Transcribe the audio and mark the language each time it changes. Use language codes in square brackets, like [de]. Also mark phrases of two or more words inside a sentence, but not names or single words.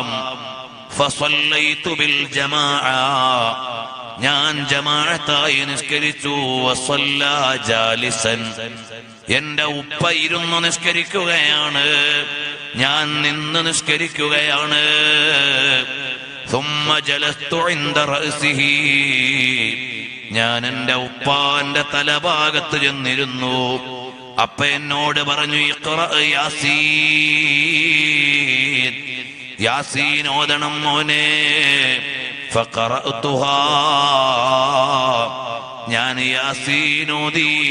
[ar] فصليت بالجماعة, [ml] ഞാൻ ജമാഅത്തായി നിസ്കരിച്ചു. [ar] وصلى جالسا, [ml] എന്റെ ഉപ്പ ഇരുന്ന് നിസ്കരിക്കുകയാണ്, ഞാൻ നിന്ന് നിസ്കരിക്കുകയാണ്. [ar] ثم جلست عند رأسه, [ml] ഞാൻ എന്റെ ഉപ്പാന്റെ തലഭാഗത്ത് ചെന്നിരുന്നു. അപ്പ എന്നോട് പറഞ്ഞു, [ar] اقرأ يس, [ml] യാസീൻ ഓതണം മോനെ. ഫഖറഅതുഹാ, ഞാൻ യാസീൻ ഓതി.